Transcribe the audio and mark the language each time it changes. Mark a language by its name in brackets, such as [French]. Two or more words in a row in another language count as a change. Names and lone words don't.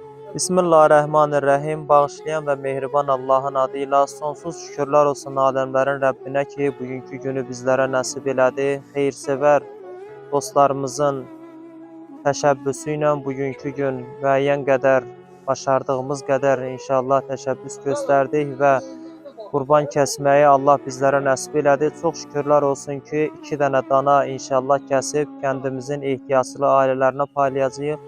[Turkish] Bismillahirrahmanirrahim. Bağışlayan ve mehriban Allah'ın adıyla sonsuz şükürler olsun alemlerin Rabbine ki bugünkü günü bizlere nasip elədi. [Azerbaijani] Hayırsever dostlarımızın təşəbbüsü bugünkü gün müəyyən qədər, başardığımız qədər inşallah təşəbbüs göstərdik və qurban kəsməyi Allah bizlərə nəsib elədi. Çox şükürlər olsun ki 2 dənə dana inşallah kəsib kəndimizin ehtiyaclı ailələrinə paylayacağıq.